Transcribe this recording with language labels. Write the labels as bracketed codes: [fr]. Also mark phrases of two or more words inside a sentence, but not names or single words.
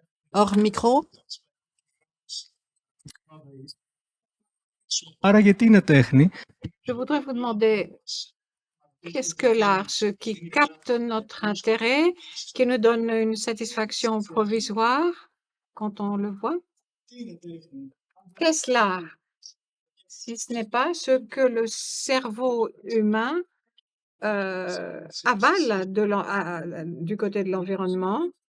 [fr] Hors micro. [el] Άρα γιατί είναι τέχνη? [fr] Je voudrais vous demander, qu'est-ce que l'art? Ce qui capte notre intérêt, qui nous donne une satisfaction provisoire quand on le voit? Qu'est-ce l'art? Si ce n'est pas ce que le cerveau humain avale du côté de l'environnement.